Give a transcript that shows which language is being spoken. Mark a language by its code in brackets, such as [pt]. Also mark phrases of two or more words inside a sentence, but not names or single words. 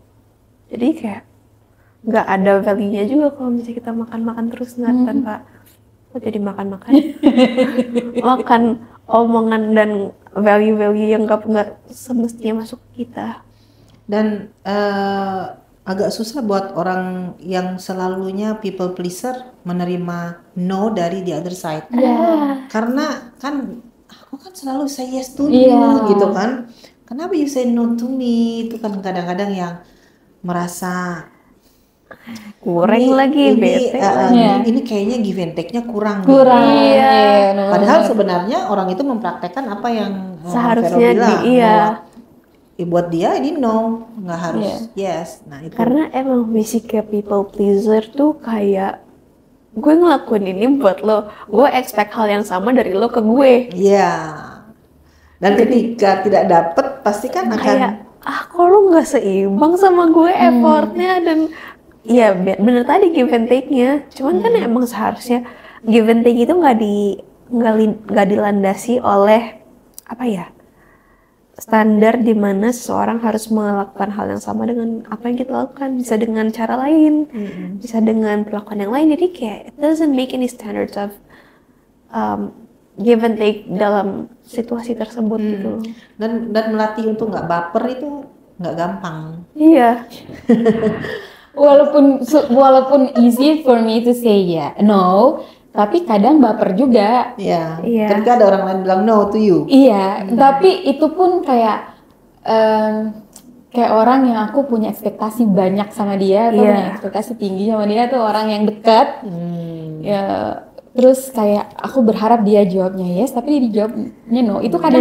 [id] Jadi kayak nggak ada value-nya juga kalau misalnya kita makan-makan terus nggak tanpa jadi makan-makan, makan omongan dan value-value yang nggak semestinya masuk ke kita. Dan agak susah buat orang yang selalunya [en] people pleaser [id] menerima no dari [en] the other side. [id] Karena kan aku kan selalu [en] say yes to you [id] gitu kan. [en] Kenapa you say no to me? [id] Itu kan kadang-kadang yang merasa kurang lagi bete. Ini kayaknya [en] give and take-nya [id] kurang. Iya. Padahal sebenarnya orang itu mempraktekkan apa yang seharusnya bilang, buat dia ini no, nggak harus yes. Nah itu. Karena emang basicnya [en] people pleaser [id] tuh kayak gue ngelakuin ini buat lo, gue expect hal yang sama dari lo ke gue. Iya. Dan ketika tidak dapet pasti kan akan kayak kok lo nggak seimbang sama gue effortnya dan ya bener tadi [en] give and take-nya. [id] Cuman kan emang seharusnya [en] give and take [id] itu nggak dilandasi oleh apa ya, standar di mana seseorang harus melakukan hal yang sama dengan apa yang kita lakukan, bisa dengan cara lain, bisa dengan perlakuan yang lain. Jadi kayak [en] it doesn't make any standards of give and take [id] dalam situasi tersebut gitu. Dan melatih untuk nggak baper itu nggak gampang. Iya. [en] walaupun easy for me to say no, [id] tapi kadang baper juga. Ya, Iya. ketika ada orang lain bilang [en] no to you. [id] Iya, tapi itu pun kayak orang yang aku punya ekspektasi banyak sama dia, atau Iya. punya ekspektasi tinggi sama dia, tuh orang yang dekat. Ya, terus kayak aku berharap dia jawabnya yes, tapi dia dijawabnya no. Itu kadang